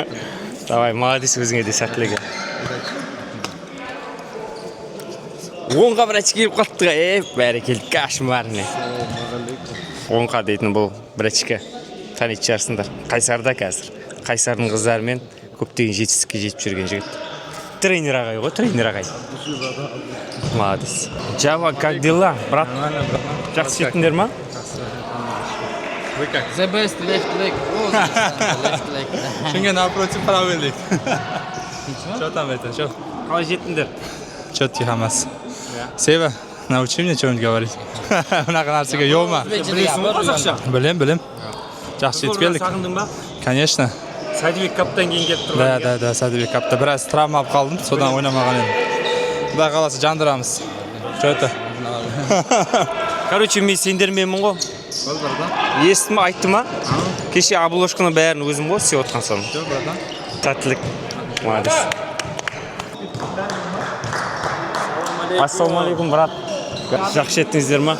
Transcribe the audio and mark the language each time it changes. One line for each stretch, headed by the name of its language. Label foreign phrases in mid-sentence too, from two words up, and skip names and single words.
Kazakh: Давай, молодец, өзіңе де сәттілік. 10-ға бір очки келіп қалды ғой, бәрекелді, кошмарный. 10-ға дейтін бұл бір очки. Танитын шығарсыңдар. Қайсарда қазір. Қайсардың қыздарымен көптеген жетістікке жетіп жүрген жігіт. Тренер ағай ғой, тренер ағай.
Russian: Молодец. Java, как дела, брат?
Kazakh: Жақсы жеттіңдер ма?
English: The best left leg. Left leg.
Russian: Шынға напротив правый leg. Что там это? Что?
Kazakh: Қалай жеттіңдер?
Russian: Четкий хамас. Сева, научи меня что-нибудь говорить.
Uzbek: Унаqa narsaga yo'qman.
Kazakh: Білесің ғой қазақша? Білем. Жақсы жетіп келдік. Сағындың ба?
Russian: Конечно.
Kazakh: Сәдібек каптан кейін келіп тұрған. Да, Сәдібек капта. Біраз травма алып қалдым, содан ойнамаған едім. Құдай қаласа жандырамыз.
Russian: Что это?
Kazakh: Короче, мен сендерменмін ғой. Естім ма, айтты ма? Кеше обложканы бәрін өзім ғой істеп отқан соң. Тәттілік. Молодец. Ассалаумағалейкум, брат. Жақсы жеттіңіздер ма?